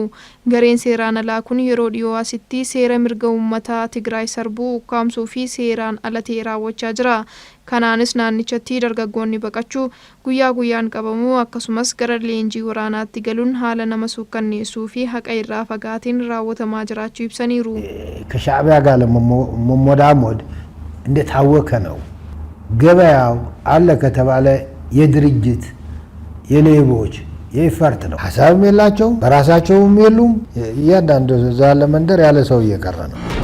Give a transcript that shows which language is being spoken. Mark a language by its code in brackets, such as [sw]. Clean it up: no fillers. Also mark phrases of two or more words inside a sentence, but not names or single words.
[om] Gareen seeraan alaa kun yeroo dhiyoo asitti seera mirga uummataa Tigraay sarbuu ukkaamsuu fi seeraan ala ta'e raawwachaa jira. Kanaanis naannichatti dargaggoonni baqachuu guyyaa guyyaan qabamuu akkasumas gara leenjii waraanaatti galuun haala nama suukkanneessuu fi haqa irraa fagaatiin raawwatamaa jiraachuu ibsaniiru. [am] ከሻዕቢያ ጋር ለመሞዳሞድ እንደታወከ ነው። ገበያው አለ ከተባለ የድርጅት የሌቦች የኢፈርት ነው። ሀሳብም የላቸውም በራሳቸውም የሉም። እያንዳንዱ እዛ ለመንደር ያለ ሰው እየቀረ ነው።